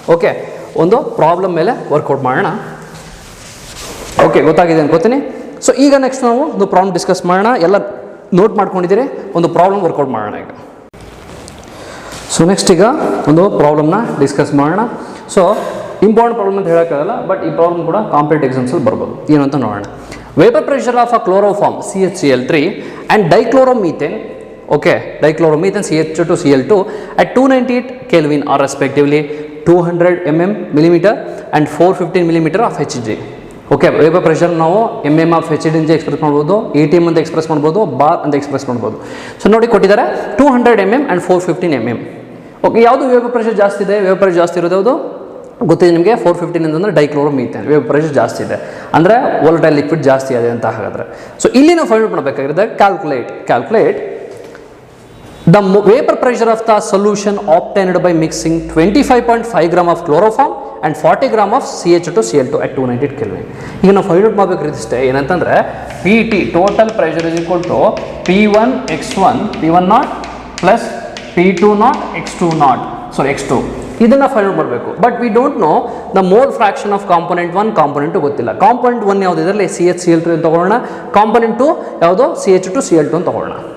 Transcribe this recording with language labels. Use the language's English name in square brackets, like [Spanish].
[Kannada] Okay, ಒಂದು problem ಮೇಲೆ workout ಮಾಡೋಣ. ಓಕೆ, ಗೊತ್ತಾಗಿದೆ ಅನ್ಕೋತೀನಿ. ಸೊ ಈಗ ನೆಕ್ಸ್ಟ್ ನಾವು ಒಂದು ಪ್ರಾಬ್ಲಮ್ ಡಿಸ್ಕಸ್ ಮಾಡೋಣ. ಎಲ್ಲ ನೋಟ್ ಮಾಡ್ಕೊಂಡಿದ್ದೀರಿ, ಒಂದು ಪ್ರಾಬ್ಲಮ್ ವರ್ಕೌಟ್ ಮಾಡೋಣ ಈಗ. ಸೊ ನೆಕ್ಸ್ಟ್ ಈಗ ಒಂದು ಪ್ರಾಬ್ಲಮ್ನ ಡಿಸ್ಕಸ್ ಮಾಡೋಣ. ಸೊ ಇಂಪಾರ್ಟೆಂಟ್ ಪ್ರಾಬ್ಲಮ್ ಅಂತ ಹೇಳೋಕ್ಕಾಗಲ್ಲ, ಬಟ್ ಈ ಪ್ರಾಬ್ಲಮ್ ಕೂಡ ಕಾಂಪಿಟೇಟಿವ್ ಎಕ್ಸಾಮ್ಸಲ್ಲಿ ಬರ್ಬೋದು. ಏನು ಅಂತ ನೋಡೋಣ. [English] Vapour pressure of a chloroform CHCl3 and dichloromethane, okay, dichloromethane CH2Cl2 at 298 Kelvin are respectively 200 mm and 415 mm of Hg. [Kannada] Okay, vapour pressure ನಾವು mm ಆಫ್ Hg ಅಂತ ಎಕ್ಸ್ಪ್ರೆಸ್ ಮಾಡ್ಬೋದು, ATM ಅಂತ ಎಕ್ಸ್ಪ್ರೆಸ್ ಮಾಡ್ಬೋದು, ಬಾರ್ ಅಂತ ಎಕ್ಸ್ಪ್ರೆಸ್ ಮಾಡ್ಬೋದು. ಸೊ ನೋಡಿ ಕೊಟ್ಟಿದ್ದಾರೆ 200 mm ಆ್ಯಂಡ್ 415 mm. ಓಕೆ, ಯಾವುದು ವೇಪರ್ ಪ್ರೆಷರ್ ಜಾಸ್ತಿ ಇದೆ? ವೇಪರ್ ಪ್ರೆಷರ್ ಜಾಸ್ತಿ ಇರೋದು ಯಾವುದು ಗೊತ್ತಿದೆ ನಿಮಗೆ? 415 ಅಂತಂದರೆ ಡೈಕ್ಲೋರೋಮೀಥೇನ್. ವೇಪರ್ ಪ್ರೆಷರ್ ಜಾಸ್ತಿ ಇದೆ ಅಂದರೆ ವೋಲಟೈಲ್ ಲಿಕ್ವಿಡ್ ಜಾಸ್ತಿ ಇದೆ ಅಂತ ಹಾಗಾದರೆ. [English] so [Kannada] ಇಲ್ಲಿ ನಾವು find out ಮಾಡಬೇಕಾಗಿರುತ್ತೆ [English] Calculate the vapor pressure of the solution obtained by mixing 25.5 gram of chloroform and 40 gram of CH2Cl2 at 298 Kelvin. [Kannada] ಈಗ ನಾವು ಫೈಂಡ್ ಔಟ್ ಮಾಡಬೇಕಿರುತ್ತೆ ಏನಂತಂದರೆ [English] PT total pressure is equal to P1 not plus P2 not X2. [Kannada] ಇದನ್ನು find out ಮಾಡಬೇಕು. [English] but we don't know the mole fraction of component 1, [Kannada] component 2 ಗೊತ್ತಿಲ್ಲ. Component 1 ಯಾವುದು ಇದರಲ್ಲಿ CHCl3 ಅಂತ ತಗೊಳ್ಳೋಣ, ಕಾಂಪೊನೆಂಟ್ 2 ಯಾವುದು CH2Cl2 ಅಂತ ತಗೊಳ್ಳೋಣ.